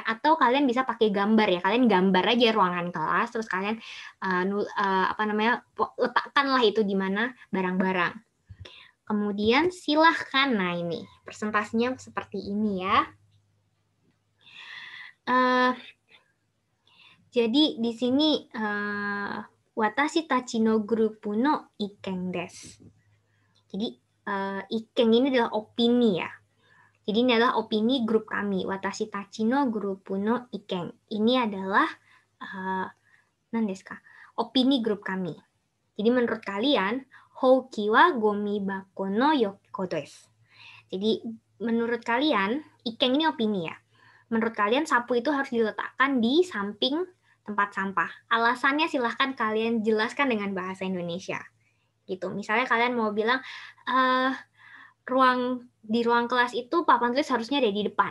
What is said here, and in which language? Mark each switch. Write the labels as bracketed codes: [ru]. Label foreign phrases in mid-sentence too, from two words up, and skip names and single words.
[id] Atau kalian bisa pakai gambar ya, kalian gambar aja ruangan kelas, terus kalian letakkanlah itu di mana barang-barang. Kemudian silahkan, nah ini presentasinya seperti ini ya. Jadi di sini [ja] 私たちのグループの意見です. [id] Jadi iken ini adalah opini ya. Jadi ini adalah opini grup kami. [ja] 私たちのグループの意見. [id] Ini adalah opini grup kami. Jadi menurut kalian, [ja] ほうきはゴミ箱の横です. [id] Jadi menurut kalian, iken ini opini ya. Menurut kalian sapu itu harus diletakkan di samping tempat sampah. Alasannya silahkan kalian jelaskan dengan bahasa Indonesia. Gitu. Misalnya kalian mau bilang di ruang kelas itu papan tulis harusnya ada di depan.